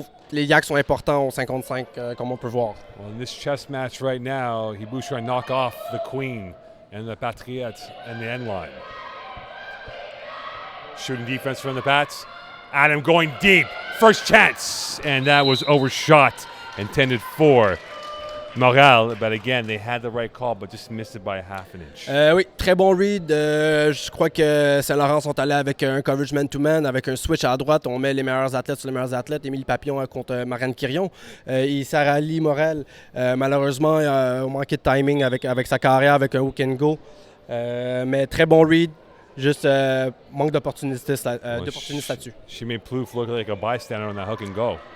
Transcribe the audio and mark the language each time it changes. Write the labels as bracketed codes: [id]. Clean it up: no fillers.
[fr] Les yaks sont importants au 55, comme on peut voir. [en] Well, in this chess match right now, Hiboux trying to knock off the Queen and the Patriots and the end line. Shooting defense from the Pats. Adam going deep. First chance. And that was overshot. Intended for Montreal. But again, they had the right call, but just missed it by a half an inch. [fr] Oui, très bon read. Je crois que Saint-Laurent sont allés avec un coverage man-to-man, avec un switch à droite. On met les meilleurs athlètes sur les meilleurs athlètes. Émile Papillon contre Marianne Carillon. Et Sarah Lee Morel, malheureusement, a manqué de timing avec sa carrière, avec un hook and go. Mais très bon read. Juste manque d'opportunité là-dessus. [en] She made Plouffe look like a bystander on that hook and go.